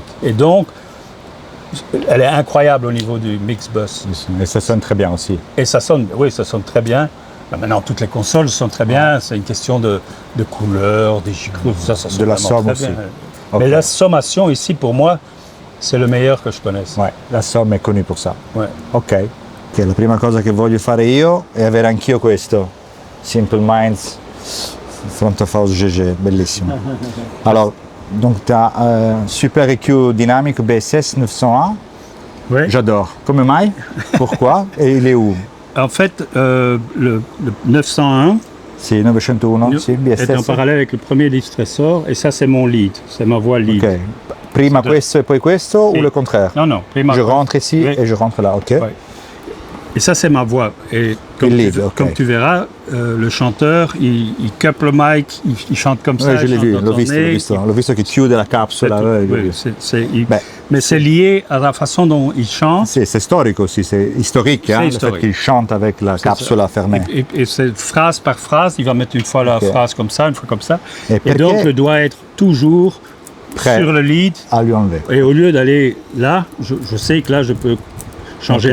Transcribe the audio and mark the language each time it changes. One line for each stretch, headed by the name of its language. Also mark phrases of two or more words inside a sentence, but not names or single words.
French: Et donc, elle est incroyable au niveau du mix bus. Et ça sonne très bien aussi. Et ça sonne, oui, ça sonne très bien. Maintenant, toutes les consoles sonnent très bien. C'est une question de couleur, des gicles, tout ça sonne de la vraiment somme très aussi. bien. Okay. Mais la sommation ici, pour moi, c'est le meilleur que je connaisse. Ouais, la somme è connue pour ça. Ouais. Ok.
Italian: Che la prima cosa che voglio fare io è avere anch'io questo.
English: Simple Minds Front of House GG, bellissimo.
French: Alors, donc tu as un super EQ dynamique BSS 901. Oui. J'adore.
Italian: Come mai?
French: Pourquoi? Et il est où? En fait, le 901
Italian: Sì, 901, sì, BSS.
French: est en parallèle avec le premier Distressor, et ça c'est mon lead, c'est ma voix lead. Ok.
Italian: Prima questo e poi questo Sì.
French: ou le contraire?
Italian: Non, prima
French: Je rentre ici Oui. et je rentre là, ok? Ouais. Et ça c'est ma voix. Et comme,
Italian: Il lead, ok.
French: comme tu verras, le chanteur, il cup le mic, il chante comme ça. Oui, je l'ai il vu, chante dans
Italian: l'ho visto,
French: ton
Italian: l'ho
French: nez,
Italian: visto. L'ho visto che chiude la capsula.
French: Oui,
Italian: Beh,
French: mais c'est lié à la façon dont il chante. c'est storique aussi, c'est historique, hein, le historique. fait qu'il chante avec la capsula fermée. Et c'est phrase par phrase, il va mettre une fois la Ok. phrase comme ça, une fois comme ça. Et Et
Italian: perché
French: donc je dois être toujours prêt sur le lead. à lui enlever. Et au lieu d'aller là, je sais que là je peux changer